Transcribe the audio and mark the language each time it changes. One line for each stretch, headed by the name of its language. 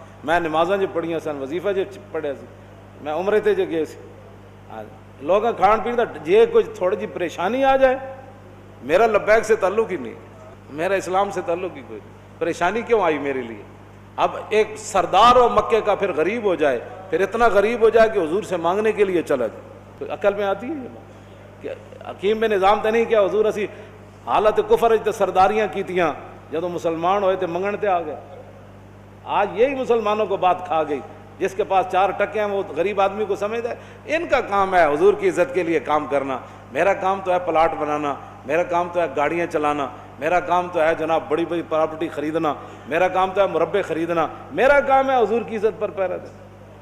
Punjabi: میں نمازاں جو پڑھیاں سن, وظیفہ جو پڑھیا سی, میں عمرے تے جو گئے سی, لوگاں کھان پین دا جے کچھ تھوڑی جی پریشانی آ جائے,
Urdu: میرا لبیک سے تعلق ہی نہیں, میرا اسلام سے تعلق ہی کوئی نہیں. پریشانی کیوں آئی میرے لیے؟ اب ایک سردار ہو مکے کا پھر غریب ہو جائے, پھر اتنا غریب ہو جائے کہ حضور سے مانگنے کے لیے چلا جائے. تو عقل میں آتی ہے یہ بات کہ
Punjabi: حکیم بن نظام تے نہیں کیا حضور اسی حالت کفر تے سرداریاں کیتیاں, جدو مسلمان ہوئے تے منگن تے آ گئے.
Urdu: آج یہی مسلمانوں کو بات کھا گئی, جس کے پاس 4 ٹکے ہیں وہ غریب آدمی کو سمجھتا ہے ان کا کام ہے حضور کی عزت کے لیے کام کرنا, میرا کام تو ہے پلاٹ بنانا, میرا کام تو ہے گاڑیاں چلانا, میرا کام تو ہے جناب بڑی بڑی پراپرٹی خریدنا, میرا کام تو ہے مربے خریدنا, میرا کام ہے حضور کی عزت پر پہرا دینا.